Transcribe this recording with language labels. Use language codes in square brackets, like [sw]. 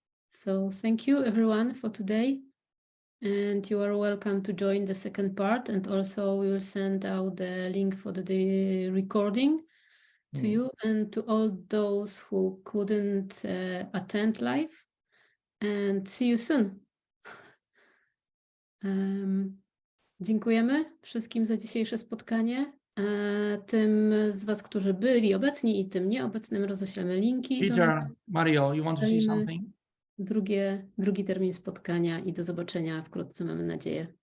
[en] So thank you everyone for today, and you are welcome to join the second part. And also we will send out the link for the recording to you and to all those who couldn't attend live. And see you soon. [pl] Dziękujemy wszystkim za dzisiejsze spotkanie. Tym z Was, którzy byli obecni i tym nieobecnym roześlemy linki. [en] Peter, Mario, you want to say something? [pl] Drugi termin spotkania i do zobaczenia wkrótce, mamy nadzieję.